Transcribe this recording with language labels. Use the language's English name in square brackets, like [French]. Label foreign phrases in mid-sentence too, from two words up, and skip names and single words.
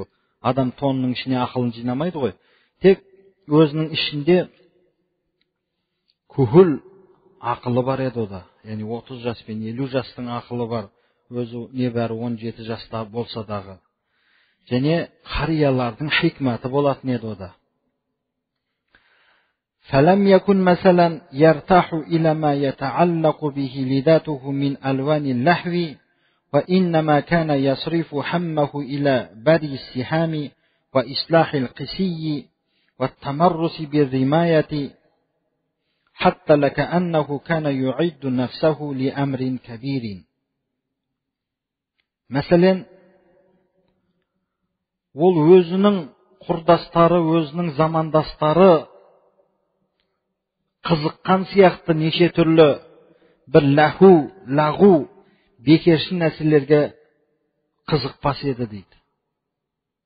[Kazakh] Адам тонының ішіне ақылын жинамайды ғой. Тек өзінің ішінде күхіл ақылы бар еді ода. Яғни 30 жас пен 50 жастың ақылы бар. Өзі небәрі 17 жаста болса дағы. Және қариялардың хикматы болатын еді ода. [Arabic] فلم يكن مثلا يرتاح إلى ما يتعلق به لذاته من ألوان اللحو وإنما كان يصرف حمه إلى بري السهام وإصلاح القسي والتمرس بالرماية حتى لكأنه كان يعد نفسه لأمر كبير. [Kazakh] مثلا ол өзінің құрдастары, өзінің замандастары қызыққан сияқты неше түрлі бір лағу, бекершін нәрселерге қызықпас еді дейді.